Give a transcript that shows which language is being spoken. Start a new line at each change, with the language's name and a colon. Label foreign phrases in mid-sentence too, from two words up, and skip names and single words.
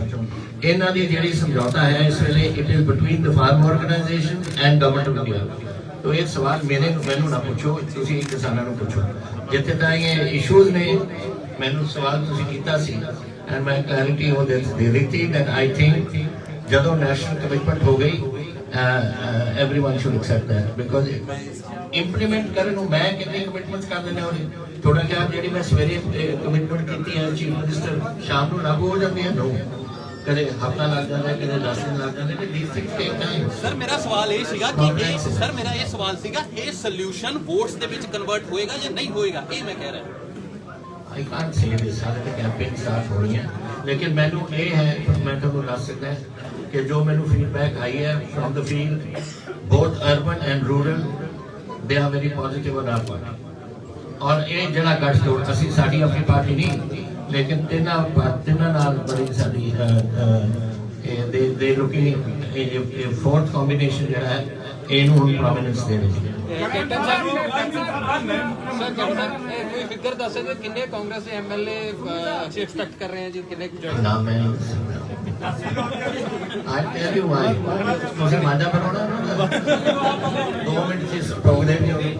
Punjabi: ਇਹਨਾਂ ਦੀ ਜਿਹੜੀ ਸਮਝੌਤਾ ਹੈ ਇਸ ਵੇਲੇ
English: it is between the farm organisation and Government of India.
Punjabi: ਤੋ ਇਹ ਸਵਾਲ ਮੈਨੂੰ ਨਾ ਪੁੱਛੋ, ਤੁਸੀਂ ਕਿਸਾਨਾਂ ਨੂੰ ਪੁੱਛੋ। ਜਿੱਥੇ ਤਾਂ ਇਹ ਇਸ਼ੂਜ਼ ਨੇ, ਮੈਨੂੰ ਸਵਾਲ ਤੁਸੀਂ ਕੀਤਾ ਸੀ ਐਂਡ ਮੈਂ ਕਲੈਰਿਟੀ ਉਹ ਦੇ ਦਿੱਤੀ
English: that I think
Punjabi: ਜਦੋਂ
English: national commitment
Punjabi: ਹੋ ਗਈ
English: everyone should accept that, because
Punjabi: implement ਕਰਨ ਨੂੰ ਮੈਂ ਕਿੰਨੀ ਕਮਿਟਮੈਂਟਸ ਕਰ ਦਿੰਦੇ ਹੋਣੇ ਥੋੜਾ ਜਿਹਾ, ਜਿਹੜੀ ਮੈਂ ਸਵੇਰੇ ਕਮਿਟਮੈਂਟ ਕੀਤੀ ਹੈ
English: chief minister
Punjabi: ਸ਼ਾਮ ਨੂੰ ਲਾਗੂ ਹੋ ਜਾਂਦੀ ਹੈ, ਨੋ ਕਦੇ ਹਫਤਾ ਲੱਗ ਜਾਂਦਾ, ਕਦੇ 10 ਦਿਨ ਲੱਗ ਜਾਂਦੇ ਨੇ।
English: these things take time।
Punjabi: ਸਰ ਮੇਰਾ ਸਵਾਲ ਇਹ ਸੀਗਾ ਕਿ ਇਹ ਸੋਲੂਸ਼ਨ ਵੋਟਸ ਦੇ ਵਿੱਚ ਕਨਵਰਟ ਹੋਏਗਾ ਜਾਂ ਨਹੀਂ ਹੋਏਗਾ, ਇਹ ਮੈਂ ਕਹਿ ਰਿਹਾ।
English: I can't say this,
Punjabi: ਸਾਰੇ ਤੇ
English: campaign start
Punjabi: ਹੋ ਰਹੀ ਹੈ, ਲੇਕਿਨ ਮੈਨੂੰ ਇਹ ਹੈ, ਮੈਂ ਤੁਹਾਨੂੰ ਦੱਸ ਸਕਦਾ ਕਿ ਜੋ ਮੈਨੂੰ ਫੀਡਬੈਕ ਆਈ ਹੈ
English: from the field, both urban and rural, they are very positive on our party.
Punjabi: ਔਰ ਇਹ ਜਿਹੜਾ ਗੱਠਜੋੜ, ਅਸੀਂ ਸਾਡੀ ਆਪਣੀ ਪਾਰਟੀ ਨਹੀਂ, ਲੇਕਿਨ ਤਿੰਨਾਂ ਨਾਲ ਬੜੀ ਸਾਡੀ ਦੇ
English: looking forth combination
Punjabi: ਜਿਹੜਾ ਹੈ ਇਹਨੂੰ ਹੁਣ ਪ੍ਰੋਮਿਨੈਂਸ ਦੇ ਰਹੀ ਹੈ। ਕੈਪਟਨ ਸਾਹਿਬ ਕੋਈ ਫਿਗਰ ਦੱਸ ਸਕਦੇ ਕਿੰਨੇ ਕਾਂਗਰਸ ਦੇ MLA ਅਸੀਂ ਐਕਸਪੈਕਟ ਕਰ ਰਹੇ ਹਾਂ ਜੀ, ਕਿੰਨੇ ਕੁ ਨਾ ਮੈਂ
English: I tell you why,
Punjabi: ਤੁਸੀਂ ਮਾਜਾ ਬਣਾਉਣਾ ਨਾ 2 ਮਿੰਟ ਚ ਪ੍ਰੋਗਰਾਮ ਹੀ ਹੋਵੇ।